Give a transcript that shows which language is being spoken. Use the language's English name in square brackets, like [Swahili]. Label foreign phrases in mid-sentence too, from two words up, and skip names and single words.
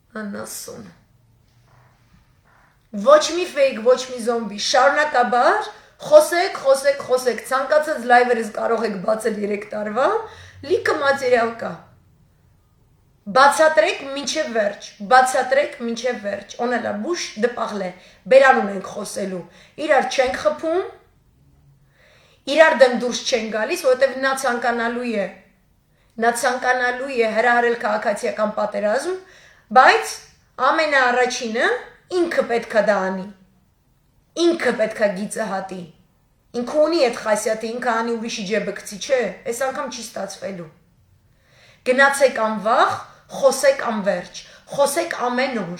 [Armenian] Անասուն։ Ոչ մի ֆեյք, ոչ մի զոմբի, շարունակաբար խոսեք, ցանկացած լայվերից կարող եք բացել 3 տարվա, լիքը մատերիալ կա։ Բացատրեք մինչև վերջ, [French] on a la bouche de parler, [Armenian] բերանուն ենք խոսելու, իրար չենք խփում, իրար դեմ դուրս չեն գալիս, որովհետև նա ցանկանալու է հրահարել քաղաքացիական պատերազմ, բայց ամենաառաջինը ինքը պետքա դա անի, ինքը պետքա գիծը հատի, ինքը ունի այդ խասյաթը, ինքը անի ուրիշի ջեբը գցի, չէ, այս անգամ չի ստացվելու, գնացեք անվախ, խոսեք անվերջ, խոսեք ամեն օր,